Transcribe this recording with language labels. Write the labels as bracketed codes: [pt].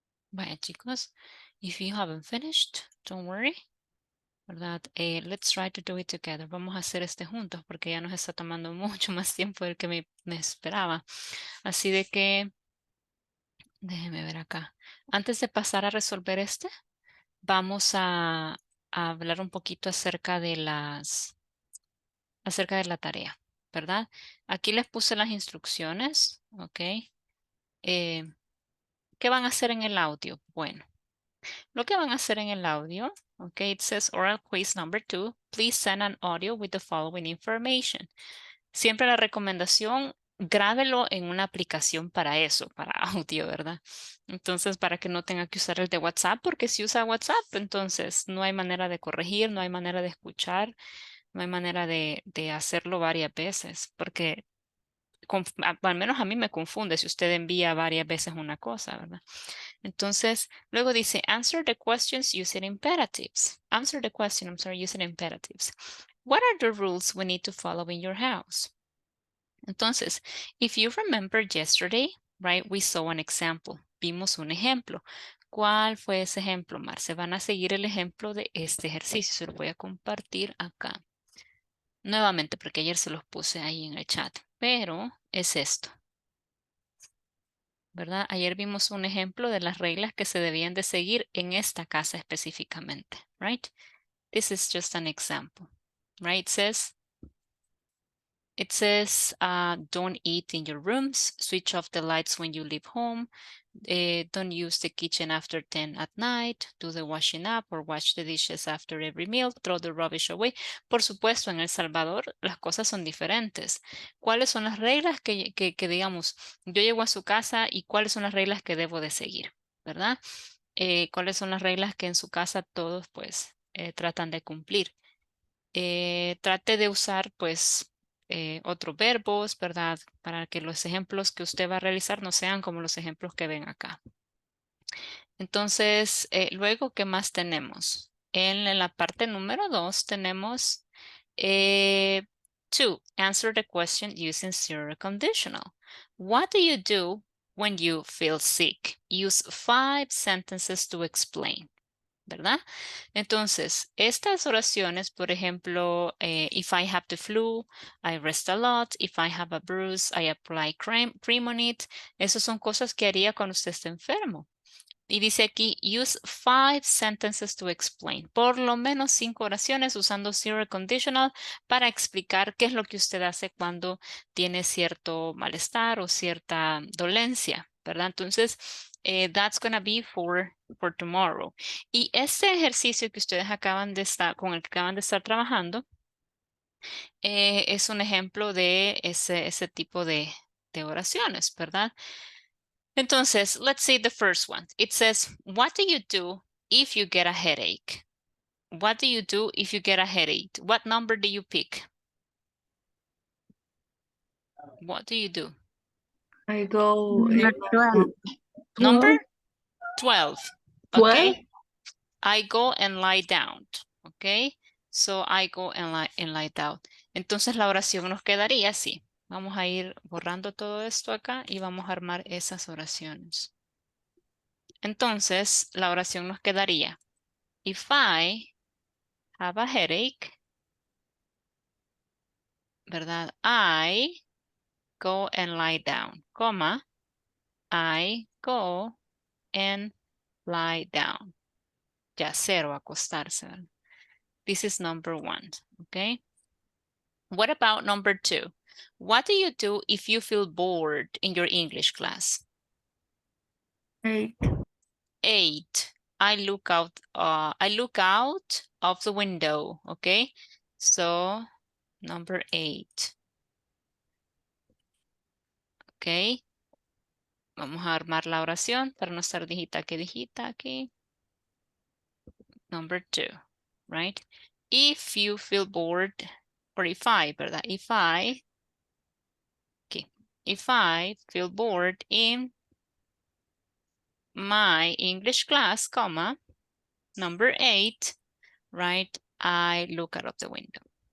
[es] Vaya, chicos, [en] if you haven't finished, don't worry. [es] ¿Verdad? [en] Let's try to do it together. [es] Vamos a hacer este juntos porque ya nos está tomando mucho más tiempo del que me esperaba. Así de que, déjeme ver acá. Antes de pasar a resolver este, vamos a hablar un poquito acerca de la tarea, ¿verdad? Aquí les puse las instrucciones, ¿ok? ¿Qué van a hacer en el audio? Bueno, lo que van a hacer en el audio, ok, [en] it says oral quiz number 2, please send an audio with the following information. [es] Siempre la recomendación, grábelo en una aplicación para eso, para audio, ¿verdad? Entonces, para que no tenga que usar el de WhatsApp, porque si usa WhatsApp, entonces no hay manera de corregir, no hay manera de escuchar, no hay manera de hacerlo varias veces, porque al menos a mí me confunde si usted envía varias veces una cosa, ¿verdad? Entonces, luego dice, [en] answer the questions using imperatives. Answer the question, I'm sorry, using imperatives. What are the rules we need to follow in your house? [es] Entonces, [en] if you remember yesterday, right, we saw an example. [es] Vimos un ejemplo. ¿Cuál fue ese ejemplo, Marce? Van a seguir el ejemplo de este ejercicio. Se lo voy a compartir acá. Nuevamente, porque ayer se los puse ahí en el chat. Pero es esto. ¿Verdad? Ayer vimos un ejemplo de las reglas que se debían de seguir en esta casa específicamente. [en] Right? This is just an example. Right? It says, don't eat in your rooms, switch off the lights when you leave home, don't use the kitchen after 10 at night, do the washing up or wash the dishes after every meal, throw the rubbish away. [es] Por supuesto, en El Salvador las cosas son diferentes. ¿Cuáles son las reglas que digamos, yo llego a su casa y cuáles son las reglas que debo de seguir? ¿Verdad? ¿Cuáles son las reglas que en su casa todos pues tratan de cumplir? Trate de usar pues otros verbos, ¿verdad? Para que los ejemplos que usted va a realizar no sean como los ejemplos que ven acá. Entonces, luego, ¿qué más tenemos? En la parte número 2 tenemos [en] to answer the question using zero conditional. What do you do when you feel sick? Use 5 sentences to explain. [es] ¿Verdad? Entonces, estas oraciones, por ejemplo, [en] if I have the flu, I rest a lot. If I have a bruise, I apply cream on it. [es] Esas son cosas que haría cuando usted está enfermo. Y dice aquí, [en] use 5 sentences to explain. [es] Por lo menos 5 oraciones usando zero conditional para explicar qué es lo que usted hace cuando tiene cierto malestar o cierta dolencia, ¿verdad? Entonces, [en] that's going to be for tomorrow. [es] Y este ejercicio que ustedes con el que acaban de estar trabajando, es un ejemplo de ese tipo de oraciones, ¿verdad? [en] Entonces, let's see the first one. It says, what do you do if you get a headache? What do you do if you get a headache? What number do you pick? What do you do? I go Number 12. Okay. 12. I go and lie down. Okay. So I go and lie down. [es] Entonces la oración nos quedaría así. Vamos a ir borrando todo esto acá y vamos a armar esas oraciones. Entonces la oración nos quedaría. [en] If I have a headache, [es] ¿verdad? [en] I go and lie down, coma, I go and lie down. [es] Ya cero, acostarse, ¿verdad? [en] This is number 1, okay? What about number 2? What do you do if you feel bored in your English class? 8. 8. I look out of the window, okay? So, number 8. Okay. [es] Vamos a armar la oración para no estar digita que digita aquí. [en] Number 2, right? If you feel bored, or if I, [es] ¿verdad? [en] If I feel bored in my English class, comma, number 8, right? I look out of the window.